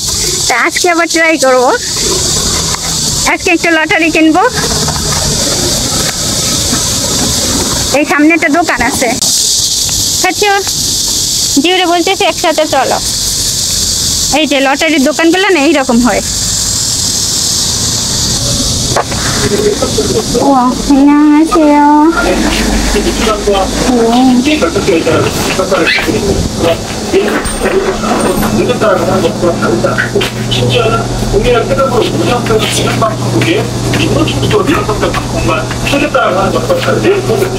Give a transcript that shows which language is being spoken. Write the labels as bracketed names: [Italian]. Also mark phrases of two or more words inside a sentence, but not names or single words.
[Bangla] তা আজকে আবার ট্রাই করব। আজকে একটা লটারি কিনবো। এই সামনে একটা দোকান আছে, জিওরে বলতেছে একসাথে চলো। এই যে লটারির দোকানগুলো না এইরকম হয়। [Korean] 안녕하세요. 심지어는 국민을 태극으로 운영되는 공영방송국에 인도중심으로 방송된 방송만 하겠다라고 하는 것과 다른 내용이거든요.